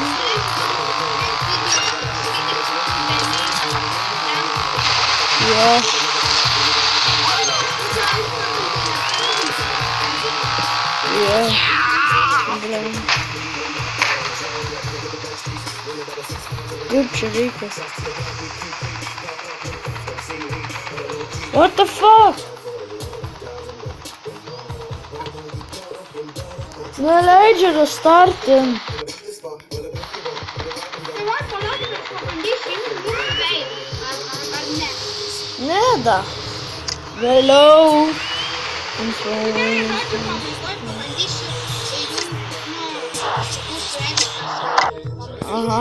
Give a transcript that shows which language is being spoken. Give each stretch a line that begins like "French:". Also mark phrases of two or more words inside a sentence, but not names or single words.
Lithuanian: Jo. Jo. Kaip čia reikia?
English: What the fuck?
Lithuanian: Neleidžia restartin. Ne da. Vėliau. Aha.